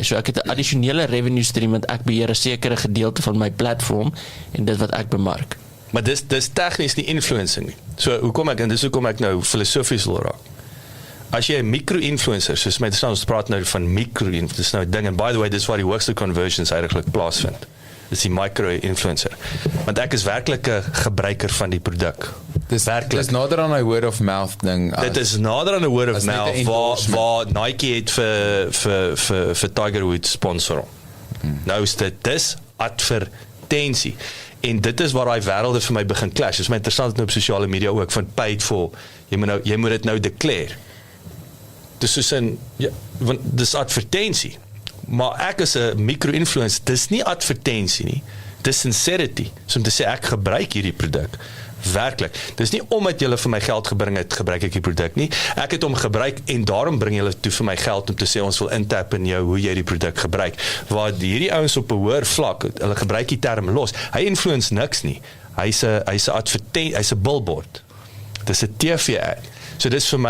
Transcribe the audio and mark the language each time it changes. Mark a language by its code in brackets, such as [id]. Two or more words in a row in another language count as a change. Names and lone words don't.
[af] So ek het 'n addisionele [en] revenue stream, [af] want ek beheer 'n sekere gedeelte van my platform en dit wat ek bemark. Maar dis tegnies nie influencing nie. So hoekom ek nou filosofies wil raak. As jy 'n micro-influencer, soos my ons praat nou van micro-influencer, dis nou 'n ding, [en] and by the way, [af] dis waar die hoogste conversions eintlik plaasvind. Dis die micro-influencer. Want ek is werklik 'n gebruiker van die produk. Dis nader aan 'n [en] word of mouth [af] ding. Dit is nader aan 'n [en] word of mouth [af] waar Nike het vir Tiger Woods sponsor. Nou is dis advertensie. En dit is waar daai wêrelde vir my begin clash. Dit is my interessant nou op sosiale media ook van [en] paid for. [af] Jy moet dit nou declare. Dis soos want dis advertensie. Maar ek is 'n micro-influencer, dis nie advertensie nie, dis sincerity, so om te sê ek gebruik hierdie produk, werklik, dis nie omdat julle vir my geld gebring het, gebruik ek die produk nie, ek het hom gebruik en daarom bring julle toe vir my geld om te sê ons wil intap in jou, hoe jy die produk gebruik, waar hierdie ouens op 'n hoër vlak, hulle gebruik die term los, hy influence niks nie, hy's 'n billboard, dis 'n [en] TV ad, [af] so dis vir my